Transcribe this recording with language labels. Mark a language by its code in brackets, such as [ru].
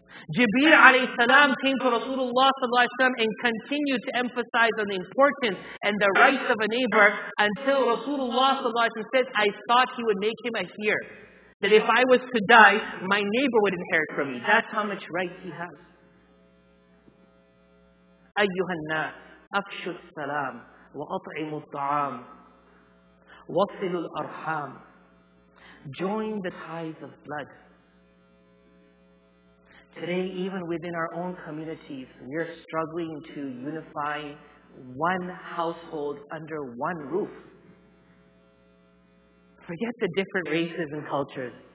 [en] Jibreel alayhi salam came to Rasulullah sallallahu alaihi wasallam and continued to emphasize on the importance and the rights of a neighbor until Rasulullah sallallahu alaihi wasallam said, I thought he would make him a heir. That if I was to die, my neighbor would inherit from me. That's how much right he has. [ar] أيها الناس أفشوا السلام وأطعموا الطعام وصلوا الأرحام. [en] Join the ties of blood. Today, even within our own communities, we are struggling to unify one household under one roof. Forget the different races and cultures.